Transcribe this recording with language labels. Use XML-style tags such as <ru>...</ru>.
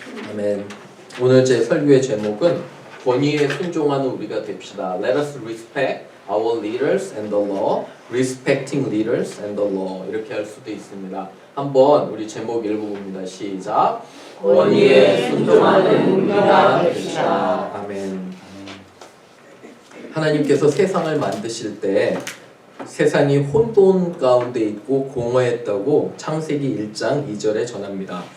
<ko>아멘. 오늘 제 설교의 제목은 권위에 순종하는 우리가 됩시다.</ko> <en>Let us respect our leaders and the law. Respecting leaders and the law.</en> <ko>이렇게 할 수도 있습니다. 한번 우리 제목 읽어봅니다. 시작. 권위에 순종하는 우리가 됩시다. 아멘. 하나님께서 세상을 만드실 때 세상이 혼돈 가운데 있고 공허했다고 창세기 1장 2절에 전합니다.</ko>